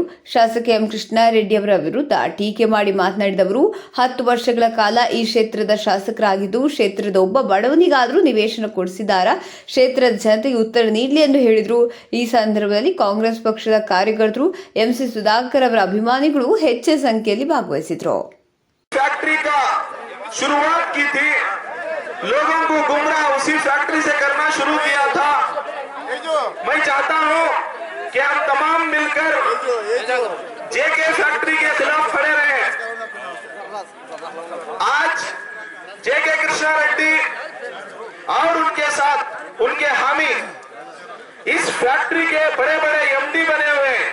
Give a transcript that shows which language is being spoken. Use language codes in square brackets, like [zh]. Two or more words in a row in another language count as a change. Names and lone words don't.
[kn] ಶಾಸಕ ಎಂ ಕೃಷ್ಣಾರೆಡ್ಡಿ ಅವರ ವಿರುದ್ಧ ಟೀಕೆ ಮಾಡಿ ಮಾತನಾಡಿದವರು, 10 ವರ್ಷಗಳ ಕಾಲ ಈ ಕ್ಷೇತ್ರದ ಶಾಸಕರಾಗಿದ್ದು ಕ್ಷೇತ್ರದ ಒಬ್ಬ ಬಡವನಿಗಾದರೂ ನಿವೇಶನ ಕೊಡಿಸಿದಾರಾ? ಕ್ಷೇತ್ರದ ಜನತೆಗೆ ಉತ್ತರ ನೀಡಲಿ ಎಂದು ಹೇಳಿದರು. ಈ ಸಂದರ್ಭದಲ್ಲಿ ಕಾಂಗ್ರೆಸ್ ಪಕ್ಷದ ಕಾರ್ಯಕರ್ತರು, ಎಂಸಿ ಸುಧಾಕರ್ ಅವರ ಅಭಿಮಾನಿಗಳು ಹೆಚ್ಚಿನ ಸಂಖ್ಯೆಯಲ್ಲಿ ಭಾಗವಹಿಸಿದ್ರು. [hi] फैक्ट्री का शुरुआत की थी, लोगों को गुमराह उसी फैक्ट्री से करना शुरू किया था. मैं चाहता हूं कि हम तमाम मिलकर जेके फैक्ट्री के खिलाफ खड़े रहे. आज जेके कृष्णा रेड्डी और उनके साथ उनके हामी इस फैक्ट्री के बड़े बड़े एमडी बने हुए हैं.